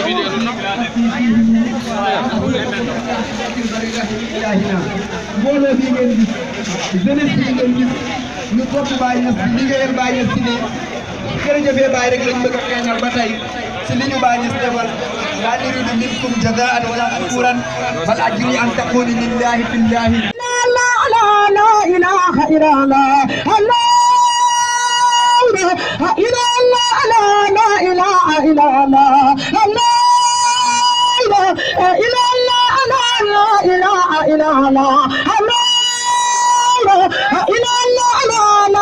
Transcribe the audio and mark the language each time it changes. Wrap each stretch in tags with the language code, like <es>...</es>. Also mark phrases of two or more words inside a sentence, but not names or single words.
<wo>mbooloo bii ngeen gis jeunesse bii ngeen gis ñu topp Baye Niass di liggéeyal Baye Niass si nii jërëjëfee Baye rek lañ bëgg a feeñal ba tey si li ñu Baye Niass defal</wo> <ar>لا نريد منكم جزاء ولا شكورا بل أجري أن تكون لله في الله لا إله إلا الله لا إله إلا الله لا إله إلا الله لا</ar>